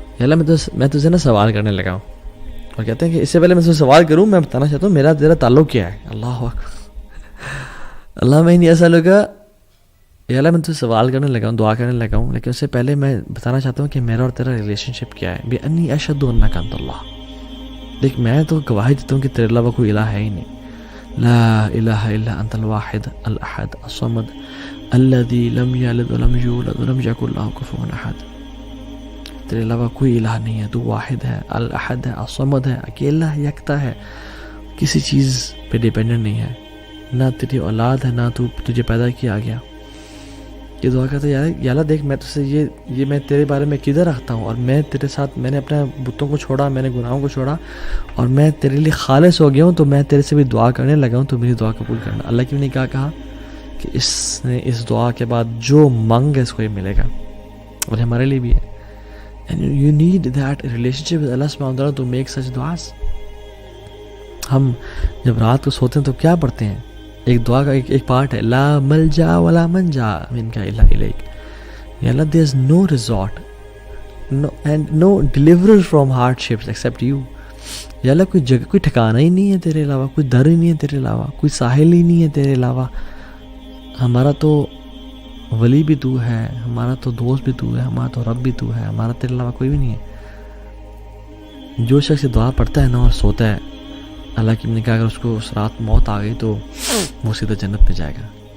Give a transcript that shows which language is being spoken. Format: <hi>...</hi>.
<ur>یا اللہ میں تجھے نا سوال کرنے لگا ہوں. اور کہتے ہیں کہ اس سے پہلے میں تجھے سوال کروں میں بتانا چاہتا ہوں میرا تیرا تعلق کیا ہے. اللہ اکبر.</ur> <ar>اللہم انی اسألک،</ar> <ur>یا اللہ میں تجھے سوال کرنے لگا ہوں، دعا کرنے لگا ہوں، لیکن اس سے پہلے میں بتانا چاہتا ہوں کہ میرا اور تیرا ریلیشن شپ کیا ہے.</ur> <ar>بانی اشہد انک انت اللہ.</ar> <ur>دیکھ میں تو گواہی دیتا ہوں کہ تیرے علاوہ کوئی الہ ہے ہی نہیں.</ur> <ar>لا الہ الا انت الواحد الاحد الصمد الذي لم يلد ولم يولد ولم يكن له كفوا احد.</ar> <ur>تیرے علاوہ کوئی الہ نہیں ہے، تو واحد ہے، الاحد ہے، الصمد ہے، اکیلا ہے، یکتا ہے، کسی چیز پہ ڈیپینڈنٹ نہیں ہے، نہ تیری اولاد ہے، نہ تجھے پیدا کیا گیا. یہ دعا کرتا ہے یا اللہ دیکھ میں تجھ سے یہ میں تیرے بارے میں کدھر رکھتا ہوں، اور میں تیرے ساتھ میں نے اپنے بتوں کو چھوڑا، میں نے گناہوں کو چھوڑا، اور میں تیرے لیے خالص ہو گیا ہوں، تو میں تیرے سے بھی دعا کرنے لگا ہوں، تو میری دعا قبول کرنا. اللہ کی نے کہا کہ اس نے اس دعا کے بعد جو مانگ ہے اس کو یہ ملے گا، اور ہمارے لیے بھی ہے.</ur> <en>And you need that relationship with Allah subhanahu wa ta'ala to make such du'as.</en> <ur>ہم جب رات کو سوتے ہیں تو کیا پڑھتے ہیں؟ ایک دعا کا ایک پارٹ ہے،</ur> <ar>لا ملجا ولا منجا منک الا الیک.</ar> <en>یا Allah there is no resort and no deliverer from hardships except you.</en> <ur>یا اللہ کوئی جگہ، کوئی ٹھکانہ ہی نہیں ہے تیرے علاوہ، کوئی در ہی نہیں ہے تیرے علاوہ، کوئی ساحل ہی نہیں ہے تیرے علاوہ. ہمارا تو ولی بھی تو ہے، ہمارا تو دوست بھی تو ہے، ہمارا تو رب بھی تو ہے، ہمارا تیرے علاوہ کوئی بھی نہیں ہے. جو شخص دعا پڑھتا ہے نا اور سوتا ہے، اللہ کی نے کہا اگر اس کو اس رات موت آ گئی تو وہ سیدھا جنت میں جائے گا.</ur>